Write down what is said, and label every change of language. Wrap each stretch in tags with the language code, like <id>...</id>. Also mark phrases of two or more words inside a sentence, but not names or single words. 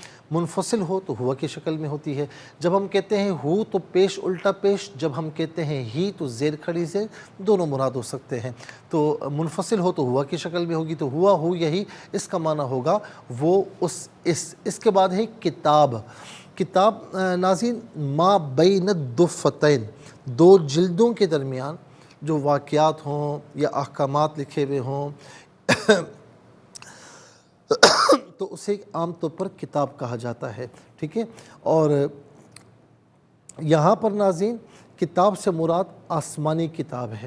<ur>منفصل ہو تو ہوا کی شکل میں ہوتی ہے. جب ہم کہتے ہیں ہو تو پیش الٹا پیش، جب ہم کہتے ہیں ہی تو زیر کھڑی زیر، دونوں مراد ہو سکتے ہیں. تو منفصل ہو تو ہوا کی شکل میں ہوگی، تو ہوا ہو یہی اس کا معنی ہوگا وہ اس کے بعد ہے کتاب. کتاب ناظرین</ur> <ar>ما بین الدفتین،</ar> <ur>دو جلدوں کے درمیان جو واقعات ہوں یا احکامات لکھے ہوئے ہوں تو اسے عام طور پر کتاب کہا جاتا ہے. ٹھیک ہے. اور یہاں پر ناظرین کتاب سے مراد آسمانی کتاب ہے.</ur>